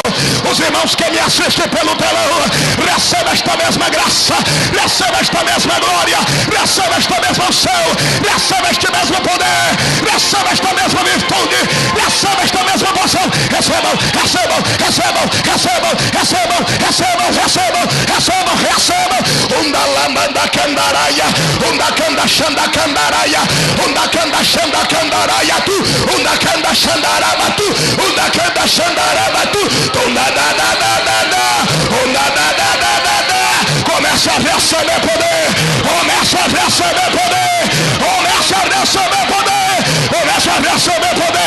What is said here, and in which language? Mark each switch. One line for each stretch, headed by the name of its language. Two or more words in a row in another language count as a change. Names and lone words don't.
Portuguese: Os irmãos que me assistem pelo telão, receba esta mesma graça, receba esta mesma glória, receba esta mesma unção, receba este mesmo poder, receba esta mesma virtude, receba esta mesma porção. Recebam, recebam, recebam, recebam, recebam, recebam, recebam, recebam, recebam. Unda lamanda candaraia, unda canda xanda candaraia, unda canda xanda candaraia tu, unda canda xandarama tu, unda canda xandarama tu, unda da da da da da, unda da da da da da. Começa a receber poder, começa a receber poder, começa a receber poder, começa a receber poder.